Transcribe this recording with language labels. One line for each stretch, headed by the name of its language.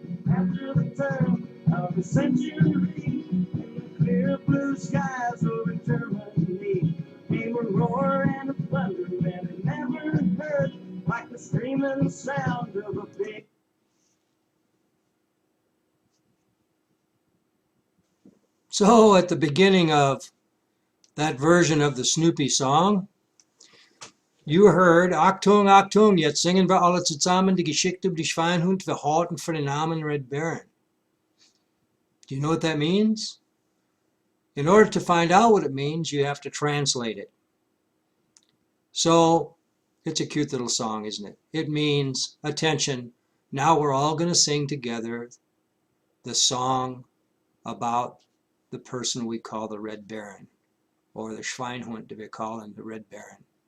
English: After the turn of the century, the clear blue skies over Germany came a roar and a thunder that I never heard, like the screaming sound of a big. So at the beginning of that version of the Snoopy song, you heard
German: Achtung, Achtung, jetzt singen wir alle zusammen die Geschichte über die Schweinhund, wir halten für den Namen Red Baron.
English: Do you know what that means? In order to find out what it means, you have to translate it. So it's a cute little song, isn't it? It means, attention, now we're all going to sing together the song about the person we call the Red Baron, or the Schweinhund that we call him, the Red Baron.